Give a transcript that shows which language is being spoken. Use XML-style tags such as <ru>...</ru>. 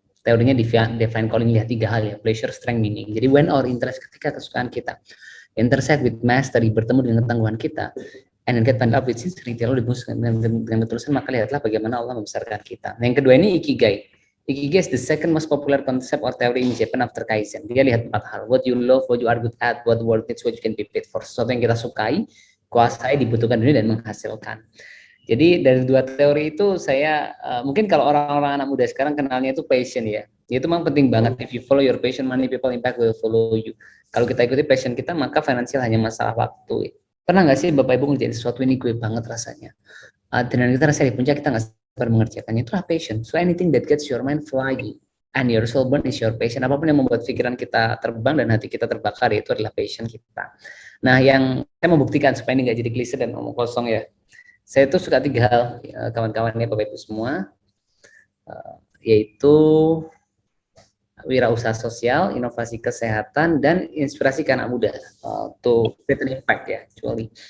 <id>Teorinya</id> <en>define calling,</en> <id>lihat 3 hal ya,</id> <en>pleasure, strength, meaning.</en> <id>Jadi</id> <en>when our interest,</en> <id>ketika kesukaan kita</id> <en>intersect with mastery,</en> <id>bertemu dengan ketangguhan kita,</id> <en>and then get find up with sincerity,</en> <id>lalu dengan ketulusan, maka lihatlah bagaimana Allah membesarkan kita. Nah, yang kedua ini Ikigai.</id> <en>Ikigai is the second most popular concept or theory in Japan after Kaizen.</en> <id>Dia lihat 4 hal,</id> <en>what you love, what you are good at, what the world needs, what you can be paid for.</en> <id>Sesuatu yang kita sukai, kuasai, dibutuhkan dunia, dan menghasilkan. Jadi dari 2 teori itu saya mungkin kalau orang-orang anak muda sekarang kenalnya itu passion ya. Itu memang penting banget.</id> <en>If you follow your passion, money, people, impact will follow you.</en> <id>Kalau kita ikuti passion kita, maka finansial hanya masalah waktu. Pernah nggak sih Bapak Ibu ngerjain sesuatu ini gue banget rasanya? Dan kita rasa di puncak kita nggak sabar mengerjakannya, itulah passion.</id> <en>So anything that gets your mind flying and your soul burn is your passion.</en> <id>Apapun yang membuat pikiran kita terbang dan hati kita terbakar, itu adalah passion kita. Nah, yang saya membuktikan supaya ini nggak jadi klise dan ngomong kosong ya. Saya tuh suka 3 hal, kawan-kawannya Bapak Ibu semua, yaitu wirausaha sosial, inovasi kesehatan, dan inspirasi ke anak muda,</id> <en>to create an impact ya, actually.</en>